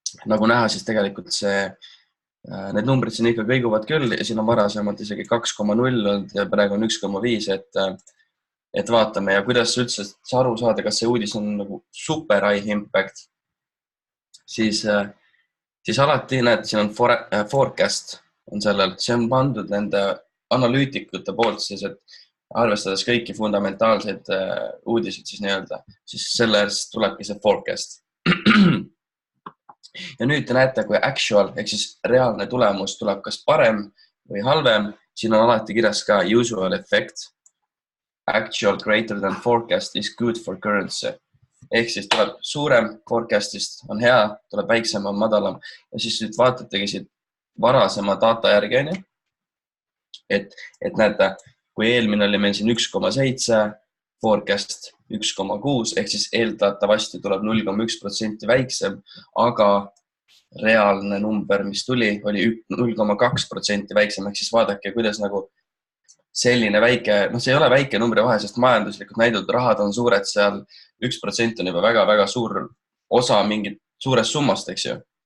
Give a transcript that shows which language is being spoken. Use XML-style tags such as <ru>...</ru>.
<et>Nagu näha, siis tegelikult need numbrid siin ikka kõiguvad küll ja siin on varasemalt isegi 2,0 olnud ja praegu on 1,5, et vaatame ja kuidas üldse aru saada, kas see uudis on nagu</et> <en>super high impact,</en> <et>siis alati näed, siin on forecast on sellelt, see on pandud nende analüütikute poolt siis, et arvestades kõiki fundamentaalseid uudiseid siis nii-öelda, siis sellest tulebki see forecast. Ja nüüd te näete, kui actual, ehk siis reaalne tulemus tuleb kas parem või halvem, siin on alati kirjas ka</et> <en>usual effect. Actual greater than forecast is good for currency.</en> <et>Ehk siis tuleb suurem forecastist, on hea, tuleb väiksem, on madalam. Ja siis nüüd vaatategi siit varasema data järgi, et näete, kui eelmine oli meil siin 1,7, forecast 1,6, ehk siis eeldatavasti tuleb 0,1% väiksem, aga reaalne number, mis tuli, oli 0,2% väiksem, ehk siis vaadake, kuidas nagu selline väike, see ei ole väike numbri vahe, sest majanduslikult näidud rahad on suured seal, 1% on juba väga suur osa mingit suurest summast, eks ju.</et>